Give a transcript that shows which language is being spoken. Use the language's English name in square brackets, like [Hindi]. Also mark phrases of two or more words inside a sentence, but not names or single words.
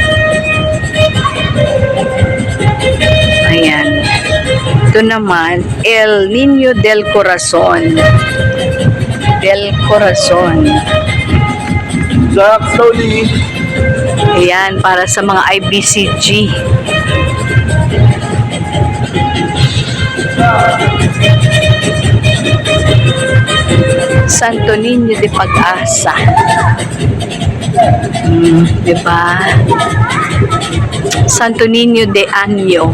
[Filipino] Ayan. Ito naman, El Niño del Corazon. Del Corazon. Slowly. Ayan, para sa mga IBCG. Santo Niño de Pag-asa. Diba? Santo Niño de Año.